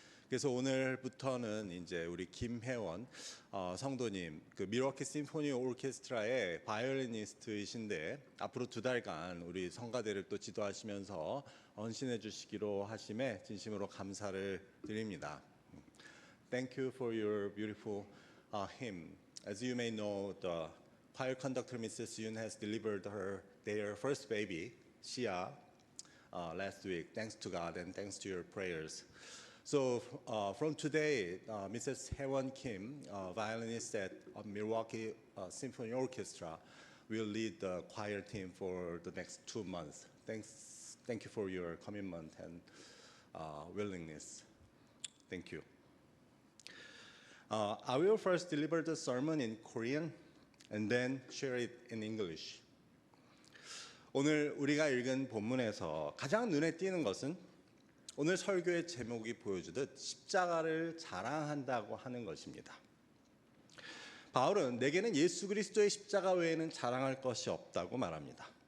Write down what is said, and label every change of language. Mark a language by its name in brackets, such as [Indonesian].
[Korean] 그래서 오늘부터는 이제 우리 김혜원 성도님 그 밀워키 심포니 오케스트라의 바이올리니스트이신데 앞으로 2달간 우리 성가대를 또 지도하시면서 헌신해 주시기로 하심에 진심으로 감사를 드립니다. [English] Thank you for your beautiful hymn. As you may know, the choir conductor Mrs. Yoon has delivered their first baby, Shia, last week. Thanks to God and thanks to your prayers. So from today, Mrs. Haewon Kim, violinist at Milwaukee Symphony Orchestra, will lead the choir team for the next 2 months. Thank you for your commitment and willingness. Thank you. I will first deliver the sermon in Korean and then share it in English. [Korean] 오늘 우리가 읽은 본문에서 가장 눈에 띄는 것은 오늘 설교의 제목이 보여주듯 십자가를 자랑한다고 하는 것입니다. 바울은 내게는 예수 그리스도의 십자가 외에는 자랑할 것이 없다고 말합니다.